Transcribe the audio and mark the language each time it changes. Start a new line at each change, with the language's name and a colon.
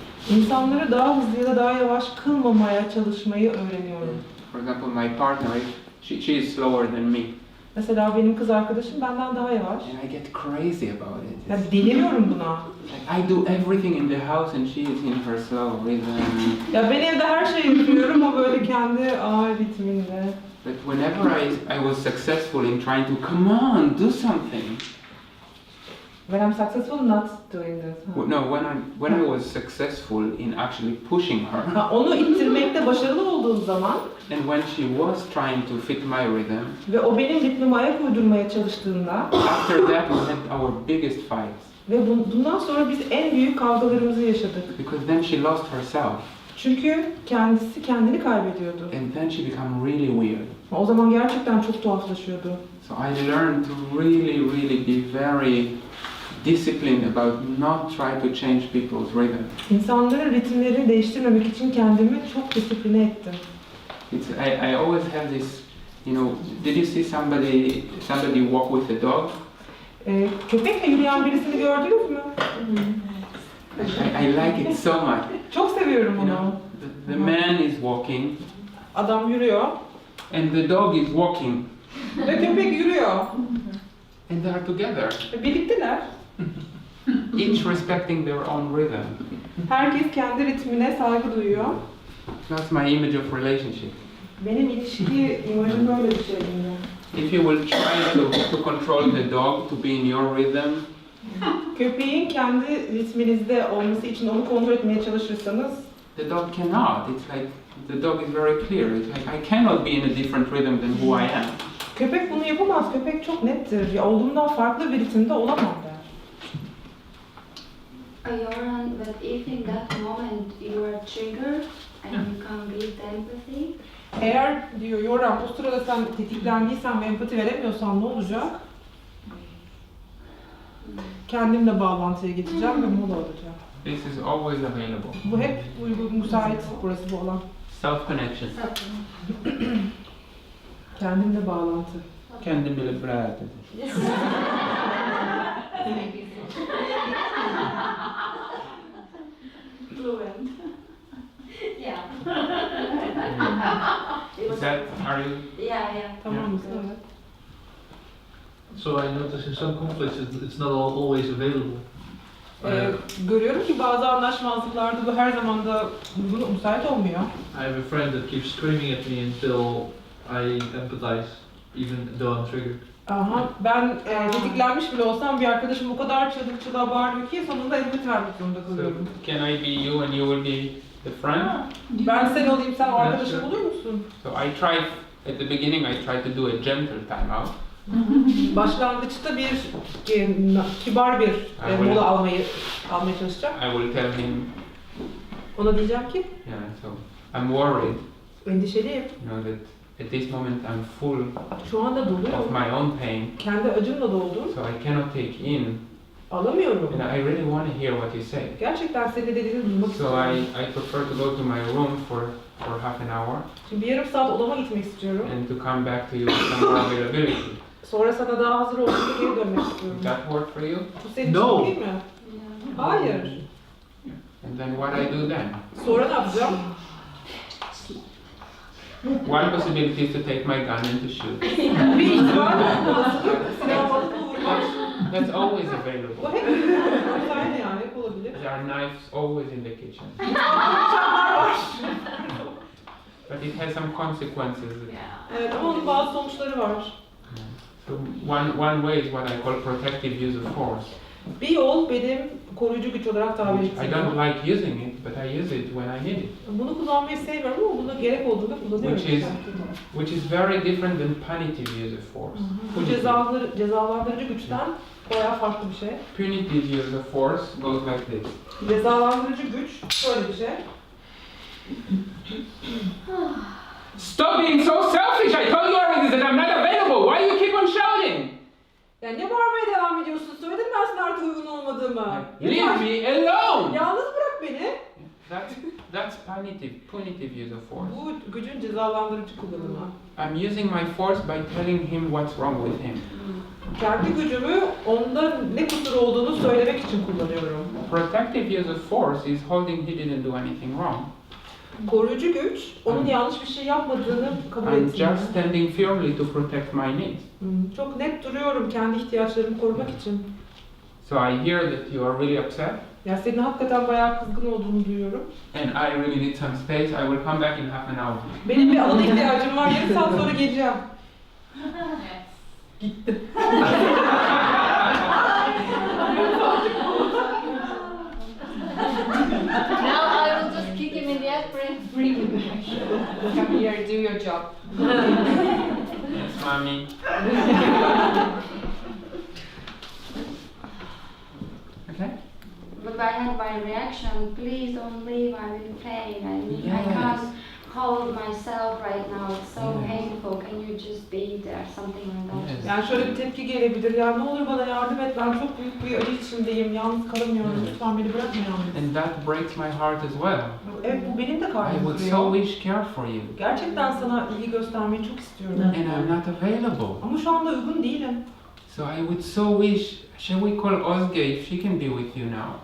Turkish: İnsanları daha hızlı ya da daha yavaş kılmamaya çalışmayı öğreniyorum.
English: For example, my partner, she is slower than me,
Turkish: Mesela benim kız arkadaşım benden daha yavaş.
English: and I get crazy about it.
Turkish: Yani deliriyorum buna.
English: Like I do everything in the house, and she is in her slow rhythm.
Turkish: Ya ben evde her şeyi yapıyorum, o böyle kendi ağır ritminde.
English: But whenever I was successful in trying to come on, do something. When I'm successful not doing this. No, when I was successful in actually pushing her,
Turkish: Ha, onu ittirmekte başarılı olduğum zaman
English: and when she was trying to fit my rhythm,
Turkish: ve o benim ritmime ayak uydurmaya çalıştığında
English: after that we had our biggest fights.
Turkish: ve bundan sonra biz en büyük kavgalarımızı yaşadık.
English: Because then she lost herself,
Turkish: Çünkü kendisi kendini kaybediyordu.
English: and then she became really weird.
Turkish: O zaman gerçekten çok tuhaflaşıyordu.
English: So I learned to really be very disciplined about not try to change people's rhythm.
Turkish: İnsanların ritimlerini değiştirmemek için kendimi çok disipline ettim.
English: I always have this, did you see somebody walk with a dog?
Turkish: Köpekle yürüyen birisini gördünüz mü?
English: I like it so much.
Turkish: Çok seviyorum onu.
English: The man is walking,
Turkish: Adam yürüyor
English: and the dog is walking,
Turkish: ve köpek yürüyor.
English: and they are together,
Turkish: Birlikteler.
English: each respecting their own rhythm.
Turkish: Herkes kendi ritmine saygı duyuyor.
English: That's my image of relationship.
Turkish: Benim ilişki imajım böyle bir şey.
English: If you will try to control the dog to be in your rhythm,
Turkish: Köpeğin kendi ritminizde olması için onu kontrol etmeye çalışırsanız
English: the dog cannot. It's like the dog is very clear. It's like I cannot be in a different rhythm than who I am.
Turkish: köpek bunu yapamaz. Köpek çok nettir. Ya olduğumdan farklı bir ritimde olamam der.
English: Yoram, but if in that moment you are triggered and you can't give the empathy,
Turkish: Eğer diyor Yoram o sırada sen tetiklendiysen ve empati veremiyorsan ne olacak? Kendimle bağlantıya geçeceğim ve mola alacağım.
English: This is always available.
Turkish: Bu hep uygun, müsait burası bu alan.
English: Self-connection.
Turkish: Kendimle bağlantı. Kendim bile bırak.
English: Fluent. yeah. Is that, are you? Yeah.
Turkish: Tamam mısın? Evet.
English: So I notice in some conflicts it's not always available.
Turkish: Görüyorum ki bazı anlaşmazlıklarda bu her zaman da uygun, müsait olmuyor.
English: I have a friend that keeps screaming at me until I empathize, even though I'm triggered.
Turkish: Aha, ben tetiklenmiş bile olsam bir arkadaşım o kadar çığlığa bağırıyor ki sonunda empati vermek zorunda
English: So
Turkish: kalıyorum.
English: can I be you and you will be the friend?
Turkish: Ben sen olayım, sen o arkadaşım olur musun?
English: So I tried, at the beginning I tried to do a gentle timeout.
Turkish: Başlangıçta bir kibar bir mola almaya çalışacağım.
English: I will tell him,
Turkish: Ona diyeceğim ki,
English: yeah, so I'm worried,
Turkish: endişeliyim.
English: that at this moment I'm full
Turkish: Şu anda
English: of
Turkish: doluyorum.
English: my own pain,
Turkish: Kendi acımla doldum.
English: so I cannot take in
Turkish: Alamıyorum.
English: And I really want to hear what you say.
Turkish: Gerçekten senin dediğini duymak
English: So
Turkish: istiyorum.
English: I prefer to go to my room for half an hour
Turkish: Şimdi bir yarım saat odama gitmek istiyorum.
English: and to come back to you with some more availability.
Turkish: Sonra sana daha hazır olduğunda geri dönmek istiyorum.
English: Does that work for you?
Turkish: Bu senin
English: No.
Turkish: için değil mi? Hayır.
English: And then what I do then?
Turkish: Sonra ne yapacağım?
English: One possibility is to take my gun and to shoot.
Turkish: Bir ihtimal olasılık silahı alıp vurmak.
English: That's always
Turkish: Bu
English: available.
Turkish: hep aynı yani, hep olabilir.
English: There are knives always in the kitchen.
Turkish: Bıçaklar var.
English: But it has some consequences.
Turkish: Evet ama onun bazı sonuçları var.
English: So one way is what I call protective use of force.
Turkish: Bir yol benim koruyucu güç olarak tabir
English: I
Turkish: ettiğim.
English: don't like using it, but I use it when I need it.
Turkish: Bunu kullanmayı sevmiyorum ama buna gerek olduğunda kullanıyorum.
English: Which is very different than punitive use of force.
Turkish: Bu cezalandırıcı güçten bayağı farklı bir şey.
English: Punitive use of force goes like this.
Turkish: Cezalandırıcı güç şöyle bir şey.
English: Stop being so selfish! I told you already that I'm not available! Why you keep on shouting?
Turkish: Ya ne bağırmaya devam ediyorsun? Söyledim ben sana artık uygun olmadığımı.
English: Leave me alone!
Turkish: Yalnız bırak beni.
English: That's punitive use of force.
Turkish: Bu gücün cezalandırıcı kullanımı.
English: I'm using my force by telling him what's wrong with him.
Turkish: Kendi gücümü onda ne kusur olduğunu söylemek için kullanıyorum.
English: Protective use of force is holding he didn't do anything wrong.
Turkish: Koruyucu güç, onun yanlış bir şey yapmadığını kabul
English: I'm
Turkish: ettiğini.
English: just standing firmly to protect my needs.
Turkish: Çok net duruyorum kendi ihtiyaçlarımı korumak için.
English: So I hear that you are really upset.
Turkish: Ya senin hakikaten bayağı kızgın olduğunu duyuyorum.
English: And I really need some space. I will come back in half an hour.
Turkish: Benim bir alana ihtiyacım var, yarım saat sonra geleceğim. Gitti.
English: Now I will just kick him in the ass and bring him back. Come here, do your job. Yes, mommy. Okay? But I had my reaction, please don't leave, I'm in pain. I can't hold myself right now, it's so painful, can you just be there, something like that.
Turkish: Yani şöyle bir tepki gelebilir, ya ne olur bana yardım et, ben çok büyük bir acı içindeyim, yalnız kalamıyorum, lütfen beni bırakma yalnız.
English: And that breaks my heart as well.
Turkish: Evet, bu benim de
English: I
Turkish: kalbimi
English: would
Turkish: kırıyor.
English: so wish care for you.
Turkish: Gerçekten sana ilgi göstermeyi çok istiyorum.
English: And I'm not available.
Turkish: Ama şu anda uygun değilim.
English: So I would so wish, shall we call Ozge if she can be with you now?